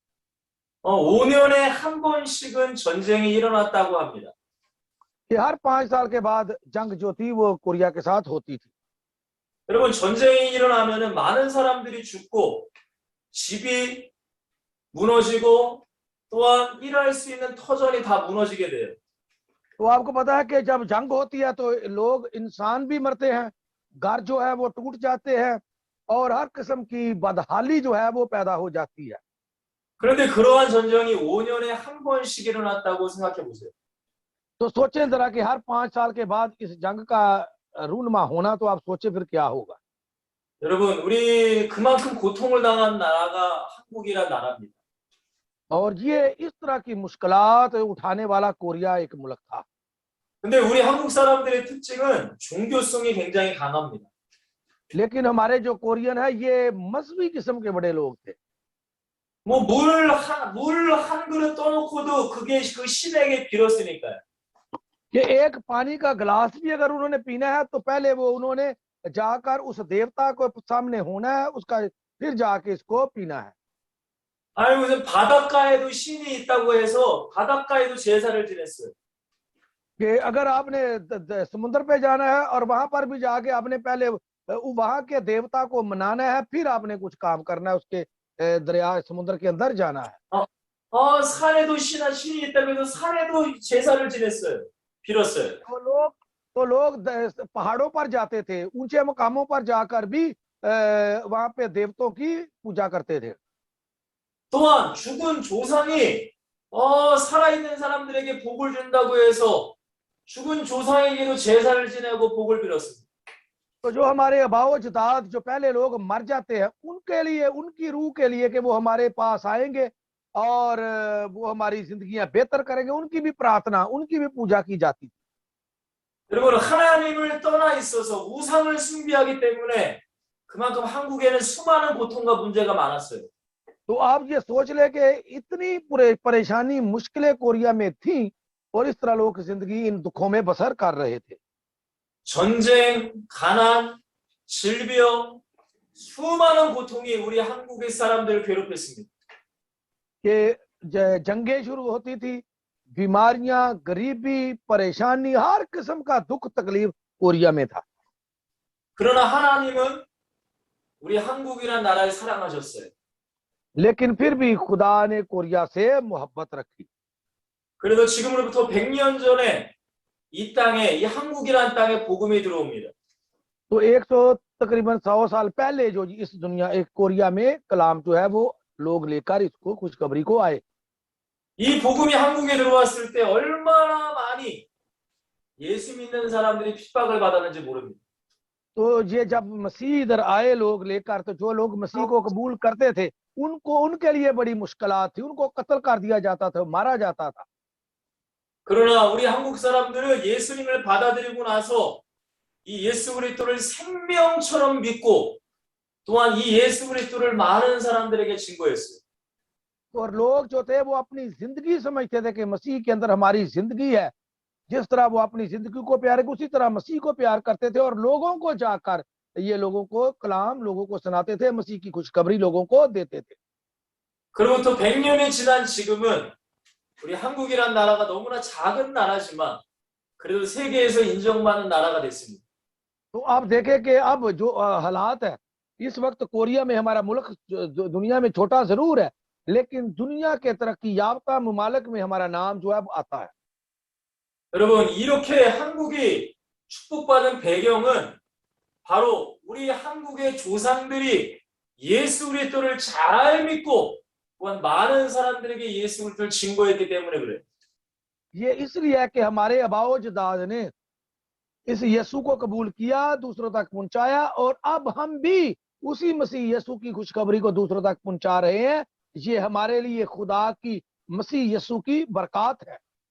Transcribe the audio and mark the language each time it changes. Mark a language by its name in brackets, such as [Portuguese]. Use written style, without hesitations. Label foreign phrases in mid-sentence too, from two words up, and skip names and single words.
[Korean] 5년에 한 번씩은 전쟁이 일어났다고 합니다. [Urdu] کہ ہر 5 سال کے بعد جنگ جو تھی وہ کوریا کے ساتھ ہوتی تھی. [Korean] 여러분 전쟁이 일어나면은 많은 사람들이 죽고 집이 무너지고 또한 일할 수 있는 터전이 다 무너지게 돼요. [Urdu] تو آپ کو پتا ہے کہ جب جنگ ہوتی ہے تو لوگ انسان بھی مرتے ہیں، گھر جو ہے وہ ٹوٹ جاتے ہیں اور ہر قسم کی بدحالی جو ہے وہ پیدا ہو جاتی ہے. [Korean] 그런데 그러한 전쟁이 5년에 한 번씩 일어났다고 생각해 보세요. [Urdu] تو سوچیں ذرا کہ ہر 5 سال کے بعد اس جنگ کا رونما ہونا، تو آپ سوچیں پھر کیا ہوگا. [Korean] 여러분 우리 그만큼 고통을 당한 나라가 한국이란 나라입니다. [Urdu] اور یہ اس طرح کی مشکلات اٹھانے والا کوریا ایک ملک تھا. [Korean] 근데 우리 한국 사람들의 특징은 종교성이 굉장히 강합니다. [Urdu] لیکن ہمارے جو کورین ہے یہ مذہبی قسم کے بڑے لوگ تھے. [Korean] 뭐 물 한 그릇 떠놓고도 그게 그 신에게 빌었으니까요. [Urdu] کہ ایک پانی کا گلاس بھی اگر انہوں نے پینا ہے تو پہلے وہ انہوں نے جا کر اس دیوتا کو سامنے ہونا ہے، اس کا پھر جا کے اس کو پینا ہے. [Korean] 아니 무슨 바닷가에도 신이 있다고 해서 바닷가에도 제사를 지냈어요. [Urdu] کہ اگر آپ نے سمندر پہ جانا ہے اور وہاں پر بھی جا کے آپ نے پہلے وہاں کے دیوتا کو منانا ہے، پھر آپ نے کچھ کام کرنا ہے، اس کے دریا سمندر کے اندر جانا ہے. [Korean] 산에도 신이 있다고 해서 산에도 제사를 지냈어요. 빌었어요. [Urdu] تو لوگ پہاڑوں پر جاتے تھے، اونچے مقاموں پر جا کر بھی وہاں پہ دیوتوں کی پوجا کرتے تھے. [Korean] 또한 죽은 조상이 살아있는 사람들에게 복을 준다고 해서 죽은 조상에게도 제사를 지내고 복을 빌었습니다. [Urdu] تو جو ہمارے آباؤ اجداد جو پہلے لوگ مر جاتے ہیں، ان کے لیے، ان کی روح کے لیے کہ وہ ہمارے پاس آئیں گے اور وہ ہماری زندگیاں بہتر کریں گے، ان کی بھی پرارتھنا، ان کی بھی پوجا کی جاتی تھی. [Korean] 여러분 하나님을 떠나 있어서 우상을 숭배하기 때문에 그만큼 한국에는 수많은 고통과 문제가 많았어요. [Urdu] تو آپ یہ سوچ لے کہ اتنی پریشانی، مشکلیں کوریا میں تھی اور اس طرح لوگ زندگی ان دکھوں میں بسر کر رہے تھے. [Korean] 전쟁, 가난, 질병, 수많은 고통이 우리 한국의 사람들을 괴롭혔습니다. [Urdu] کہ جنگیں شروع ہوتی تھی، بیماریاں، غریبی، پریشانی، ہر قسم کا دکھ تکلیف کوریا میں تھا. [Korean] 그러나 하나님은 우리 한국이라는 나라를 사랑하셨어요. [Urdu] لیکن پھر بھی خدا نے کوریا سے محبت رکھی. [Korean] 그래서 지금으로부터 100년 전에 이 땅에, 이 한국이라는 땅에 복음이 들어옵니다. [Urdu] تو 100 تقریباً 100 سال پہلے جو اس دنیا، ایک کوریا میں کلام جو ہے وہ لوگ لے کر اس کو خوشخبری کو آئے. [Korean] 이 복음이 한국에 들어왔을 때 얼마나 많이 예수 믿는 사람들이 핍박을 받았는지 모릅니다. [Urdu] تو یہ جب مسیح ادھر آئے لوگ لے کر، تو جو لوگ مسیح کو قبول کرتے تھے ان کو، ان کے لیے بڑی مشکلات تھی، ان کو قتل کر دیا جاتا تھا، مارا جاتا تھا. [Korean] 그러나 우리 한국 사람들은 예수님을 받아들이고 나서 이 예수 그리스도를 생명처럼 믿고 또한 이 예수 그리스도를 많은 사람들에게 증거했어요. [Urdu] اور لوگ جو تھے وہ اپنی زندگی سمجھتے تھے کہ مسیح کے اندر ہماری زندگی ہے. جس طرح وہ اپنی زندگی کو پیار، اسی طرح مسیح کو پیار کرتے تھے اور لوگوں کو جا کر یہ لوگوں کو کلام لوگوں کو سناتے تھے، مسیح کی خوشخبری لوگوں کو دیتے تھے. [Korean] 그로부터 100년이 지난 지금은 우리 한국이란 나라가 너무나 작은 나라지만 그래도 세계에서 인정받는 나라가 됐습니다. [Urdu] تو آپ دیکھیں کہ اب جو حالات ہے اس وقت کوریا میں، ہمارا ملک دنیا میں چھوٹا ضرور ہے، لیکن دنیا کے ترقی یافتہ ممالک میں ہمارا نام جو ہے آتا ہے. [Korean] 여러분 이렇게 한국이 축복받은 배경은 바로 우리 한국의 조상들이 예수 그리스도를 잘 믿고 또한 많은 사람들에게 예수 그리스도를 증거했기 때문에 그래요. [Urdu] یہ اس لیے ہے کہ ہمارے آباؤ اجداد نے اس یسوع کو قبول کیا، دوسروں تک پہنچایا، اور اب ہم بھی اسی مسیح یسوع کی خوشخبری کو دوسروں تک پہنچا رہے ہیں. یہ ہمارے لیے خدا کی، مسیح یسوع کی برکت ہے.